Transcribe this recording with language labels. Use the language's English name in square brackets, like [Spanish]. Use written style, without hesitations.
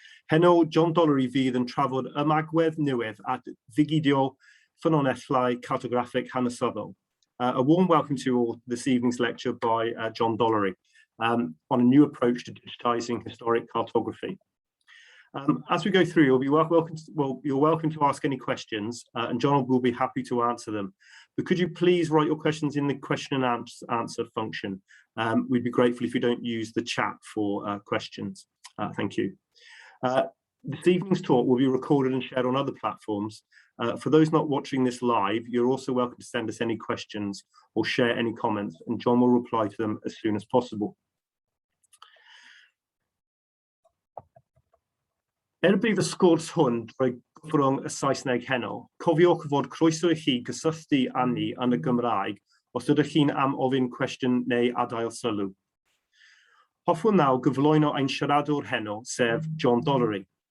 [Welsh] Heno, Jon Dollery fydd yn trafod ymagwedd newydd at ddigido ffynonellau cartograffig hanesyddol. [English] A warm welcome to you all this evening's lecture by Jon Dollery on a new approach to digitizing historic cartography. As we go through, you're welcome to ask any questions, and Jon will be happy to answer them. But could you please write your questions in the question and answer function? We'd be grateful if you don't use the chat for questions. Thank you. This evening's talk will be recorded and shared on other platforms. For those not watching this live, you're also welcome to send us any questions or share any comments, and Jon will reply to them as soon as possible. [Welsh] Bydd y sgwrs hwn drwy gyffrwng y Saesneg heno, cofiwch fod croeso I chi gysylltu â ni yn y Gymraeg os ydych chi'n am ofyn cwestiwn neu adael sylw. Hoffwn nawr gyflwyno ein siaradwr heno, sef Jon Dollery.